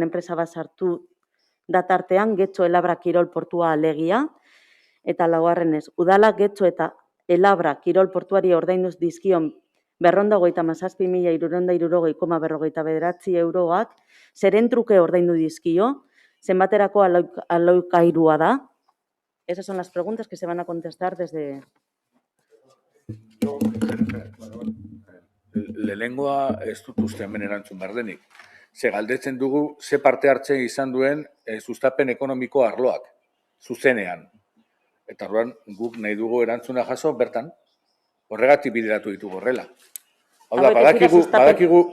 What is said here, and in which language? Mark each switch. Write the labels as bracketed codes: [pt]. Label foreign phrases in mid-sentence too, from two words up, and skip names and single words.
[eu] enpresa bat sartu datartean Getxo El Abra Kirol Portua alegia, eta 4. Udalak Getxo eta El Abra Kirol Portuari ordainduz dizkion 257.660,49 euroak zeren truke ordaindu dizkio, zenbaterako alokairua da. [es] Esas son las preguntas que se van a contestar desde. [eu] lehenengoa ez dut uste hemen erantzun behar denik. Ze galdetzen dugu, ze parte hartze izan duen sustapen ekonomiko arloak, zuzenean. Eta orduan guk nahi dugu erantzuna jaso, bertan, horregatik bideratu ditugu horrela. Hau da, badakigu...